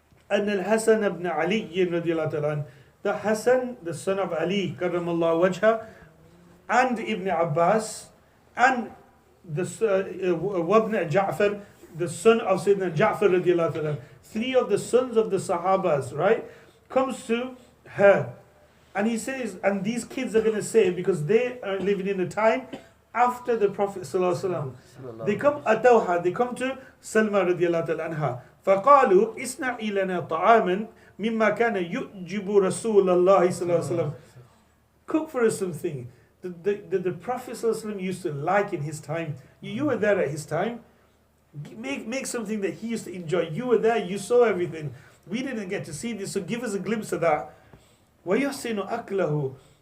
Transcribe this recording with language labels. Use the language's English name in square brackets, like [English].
[English] And al-Hasan ibn Ali radiallahu anhu, the Hasan, the son of Ali, karramallahu wajha, and Ibn Abbas, and the Wabn Ja'far, the son of Sayyidina Ja'far radiallahu anhu, 3 of the sons of the Sahabas, right, comes to her. And he says, and these kids are going to say, because they are living in a time after the Prophet sallallahu alaihi wasallam, they come to Salma radiallahu anha. [Arabic] فقالوا اصنع لنا طعاما مما كان يعجب رسول الله صلى الله عليه وسلم. [English] Cook for us something that the Prophet sallallahu alaihi wasallam used to like in his time. You were there at his time. Make something that he used to enjoy. You were there, you saw everything. We didn't get to see this, so give us a glimpse of that. [Arabic] وَيُحْسِنُ أَكْلَهُ.